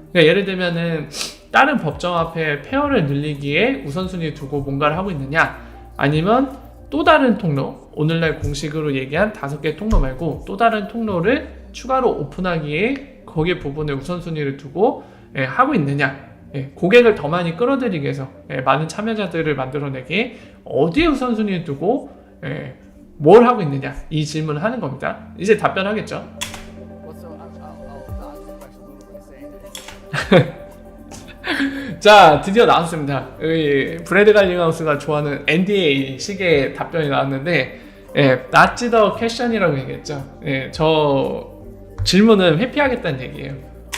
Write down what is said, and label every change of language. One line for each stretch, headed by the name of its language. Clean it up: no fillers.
Korean: 그러니까 예를 들면은 다른 법정 앞에 페어를 늘리기에 우선순위를 두고 뭔가를 하고 있느냐 아니면 또 다른 통로 오늘날 공식으로 얘기한 5개 통로 말고 또 다른 통로를 추가로 오픈하기에 거기에 부분에 우선순위를 두고 하고 있느냐 고객을 더 많이 끌어들이기 위해서 많은 참여자들을 만들어내기에 어디에 우선순위를 두고 뭘 하고 있느냐 이 질문을 하는 겁니다. 이제 답변하겠죠.
English: Well, so I'll dodge the question a little bit saying
Korean: 자, 드디어 나왔습니다. 브래드 갈링하우스가 좋아하는 NDA 식의 답변이 나왔는데
English: Not the question
Korean: 이라고 얘기했죠. 저 질문은 회피하겠다는 얘기예요.